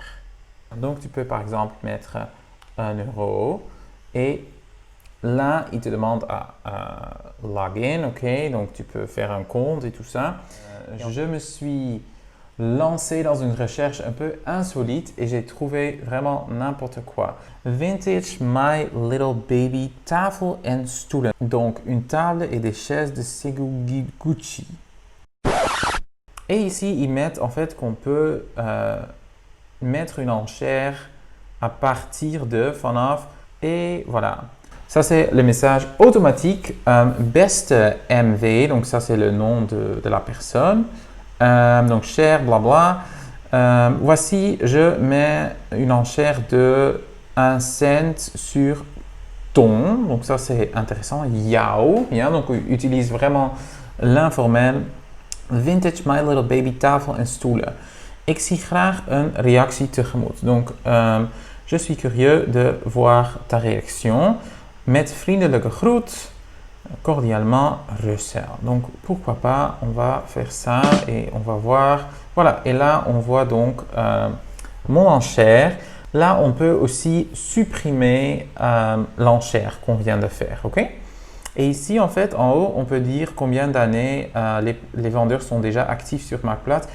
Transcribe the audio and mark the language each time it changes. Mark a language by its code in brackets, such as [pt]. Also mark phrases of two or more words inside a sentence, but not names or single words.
[fr] Donc tu peux par exemple mettre 1 euro et là il te demande à login, ok, donc tu peux faire un compte et tout ça. Je me suis lancé dans une recherche un peu insolite et j'ai trouvé vraiment n'importe quoi. [nl] Vintage My Little Baby tafel en stoelen. [fr] Donc une table et des chaises de Seguguchi. Et ici ils mettent en fait qu'on peut mettre une enchère à partir de vanaf et voilà. Ça c'est le message automatique beste MV, donc ça c'est le nom de la personne. Donc cher, blabla. Voici, je mets une enchère de 1 cent sur ton. Donc ça c'est intéressant. [nl] Jou. [fr] Ja, donc on utilise vraiment l'informel. [nl] Vintage My Little Baby tafel en stoelen. Ik zie graag een reactie tegemoet. [fr] Donc je suis curieux de voir ta réaction. [nl] Met vriendelijke groet, [fr] cordialement Russell. Donc pourquoi pas, on va faire ça et on va voir. Voilà, et là on voit donc mon enchère. Là on peut aussi supprimer l'enchère qu'on vient de faire, ok? Et ici en fait en haut on peut dire combien d'années les vendeurs sont déjà actifs sur Marktplaats.